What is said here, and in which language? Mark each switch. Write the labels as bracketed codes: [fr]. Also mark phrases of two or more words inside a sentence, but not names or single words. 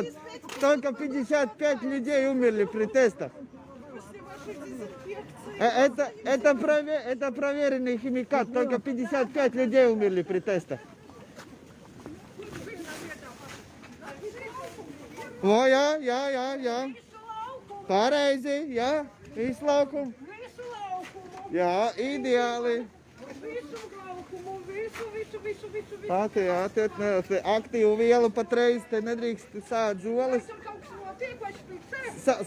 [ru] Только 55 людей умерли при тестах. Это проверенный химикат. Только 55 людей умерли при тестах. О, [lv] jā. Pareizi, jā. Visu laukumu. Visu laukumu. Jā, ideāli. Visu laukumu. Visu. Tā, jā, aktīvu vielu patreiz te nedrīkst sāt zoles. Tur kaut kas notiek, vai špicē?